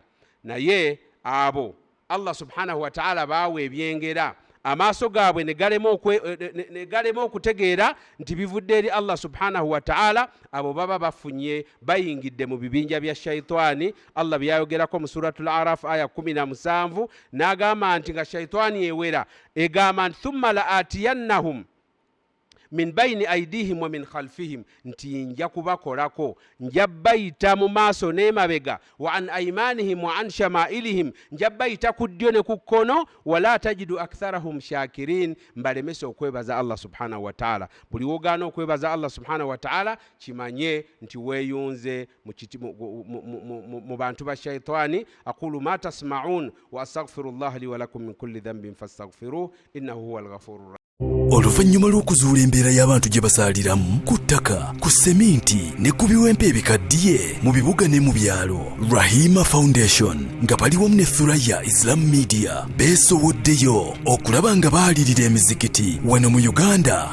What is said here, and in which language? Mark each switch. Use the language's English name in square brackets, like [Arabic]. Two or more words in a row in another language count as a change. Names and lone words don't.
[Ganda] Naye abo [Arabic] الله سبحانه وتعالى [Ganda] baawa ebyengera, amaaso gaabwe ne galema okutegeera nti bivudde eri [Arabic] الله سبحانه وتعالى, [Ganda] abo baba bafunye bayingidde mu bibinja bya shaitani. Allah byayogerako mu suratul Araf aya 17 n'agamba nti nga shaitani ewera egamba nti [Arabic] ثم لآتينهم من بين أيديهم ومن خلفهم, [Ganda] nti nja kubakolako, nja bayita mu maaso n'emabega, [Arabic] وعن أيمانهم وعن شمائلهم, [Ganda] nja bayita ku ddyo ne ku kkono, [Arabic] ولا تجد أكثرهم شاكرين, [Ganda] mbalemese okwebaza [Arabic] الله سبحانه وتعالى. [Ganda] Buli wogaana okwebaza [Arabic] الله سبحانه وتعالى, [Ganda] kimanye nti weeyunze mu bantu ba shaitani. [Arabic] أقول ما تسمعون وأستغفر الله لي ولكم من كل ذنب فاستغفروه إنه هو الغفور الرحيم. [Ganda] Oluvannyuma lw'okuzuula embeera y'abantu gye basaaliramu ku ttaka, ku seminti ne ku biwempe ebikaddiye mu bibuga ne mu byalo, Rahima Foundation nga baliwamu ne Thuraya Islam Media beesowoddeyo okulaba nga baalirira emizikiti wano mu Uganda.